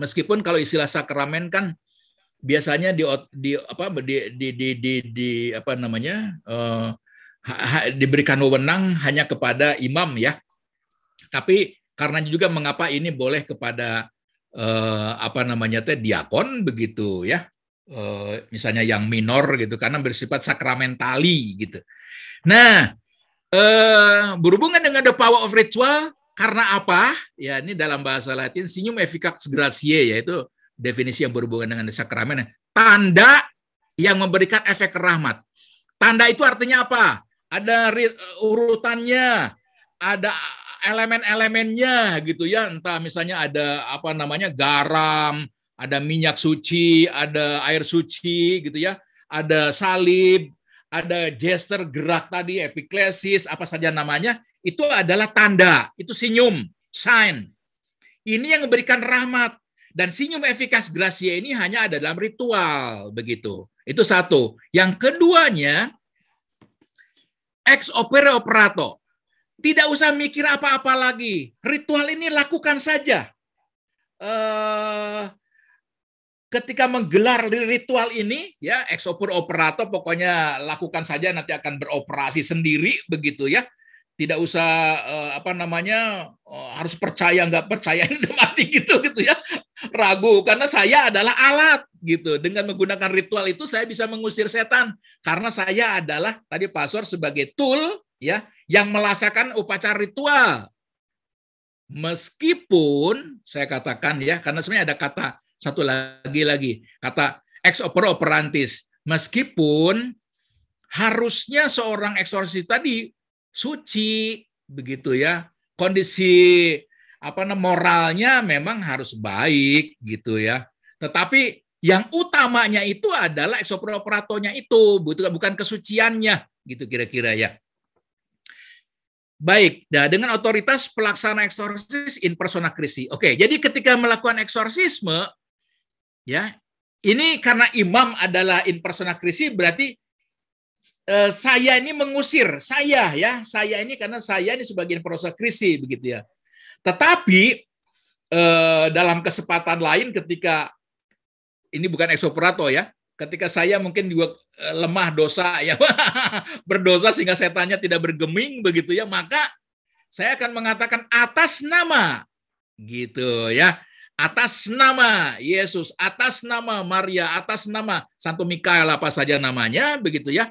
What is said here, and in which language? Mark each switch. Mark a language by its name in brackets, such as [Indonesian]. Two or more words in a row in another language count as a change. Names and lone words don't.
[Indonesian] Meskipun kalau istilah sakramen kan biasanya diberikan wewenang hanya kepada imam ya. Tapi karena juga mengapa ini boleh kepada diakon begitu ya. Misalnya yang minor gitu karena bersifat sakramentali gitu. Nah, berhubungan dengan [English] the power of ritual [Indonesian] karena apa? Ya ini dalam bahasa Latin [Latin] signum efficax gratiae, [Indonesian] yaitu definisi yang berhubungan dengan sakramen, tanda yang memberikan efek rahmat. Tanda itu artinya apa? Ada urutannya, ada elemen-elemennya gitu ya. Entah misalnya ada garam, ada minyak suci, ada air suci gitu ya. Ada salib, ada gesture gerak tadi, epiklesis, apa saja namanya, itu adalah tanda, itu signum, sign. Ini yang memberikan rahmat. Dan [Latin] signum efficax gratiae [Indonesian] ini hanya ada dalam ritual begitu. Itu satu. Yang keduanya, [Latin] ex opere operato. [Indonesian] Tidak usah mikir apa-apa lagi. Ritual ini lakukan saja. Ketika menggelar ritual ini, ya [Latin] ex opere operato, [Indonesian] pokoknya lakukan saja, nanti akan beroperasi sendiri begitu ya. Tidak usah harus percaya nggak percaya udah mati gitu ya, ragu karena saya adalah alat gitu. Dengan menggunakan ritual itu saya bisa mengusir setan karena saya adalah tadi pastor sebagai tool ya yang melaksanakan upacara ritual. Meskipun saya katakan ya, karena sebenarnya ada kata satu lagi kata [Latin] ex opere operantis. [Indonesian] Meskipun harusnya seorang eksorsis tadi suci begitu ya, kondisi moralnya memang harus baik gitu ya, tetapi yang utamanya itu adalah [Latin] ex opere operatonya [Indonesian] itu, bukan kesuciannya gitu kira-kira ya. Baik, nah dengan otoritas pelaksana eksorsis [Latin] in persona Christi. [Indonesian] Oke, jadi ketika melakukan eksorsisme ya, ini karena imam adalah [Latin] in persona Christi, [Indonesian] berarti saya ini mengusir, saya ini karena saya ini sebagai [Latin] persona Christi [Indonesian] begitu ya. Tetapi dalam kesempatan lain ketika ini bukan [Latin] ex operato [Indonesian] ya, ketika saya mungkin juga lemah dosa ya, berdosa sehingga setannya tidak bergeming begitu ya, maka saya akan mengatakan atas nama gitu ya, atas nama Yesus, atas nama Maria, atas nama Santo Mikael apa saja namanya, begitu ya.